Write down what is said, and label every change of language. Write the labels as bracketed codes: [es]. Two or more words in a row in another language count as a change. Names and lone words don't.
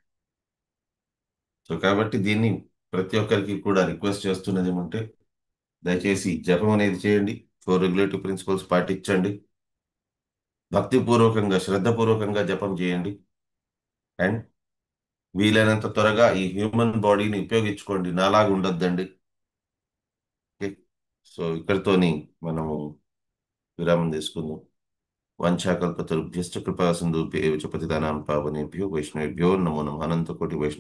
[te] సో కాబట్టి దీన్ని ప్రతి ఒక్కరికి కూడా రిక్వెస్ట్ చేస్తున్నది ఏమంటే దయచేసి జపం అనేది చేయండి, 4 [en] regulatory principles [te] పాటించండి, భక్తిపూర్వకంగా శ్రద్ధపూర్వకంగా జపం చేయండి. అండ్ వీలైనంత త్వరగా ఈ [en] human bodyని [te] ఉపయోగించుకోండి, నాలాగా ఉండొద్దండి. [en] okay, so [te] ఇక్కడితోని మనము విరామం తీసుకుందాం. [sa] వంచాకల్పతరుభ్యశ్చ కృపా సింధుభ్యో చ పతితానాం పావనేభ్యో వైష్ణవేభ్యో నమో నమః. అనంతకోటి వైష్ణవ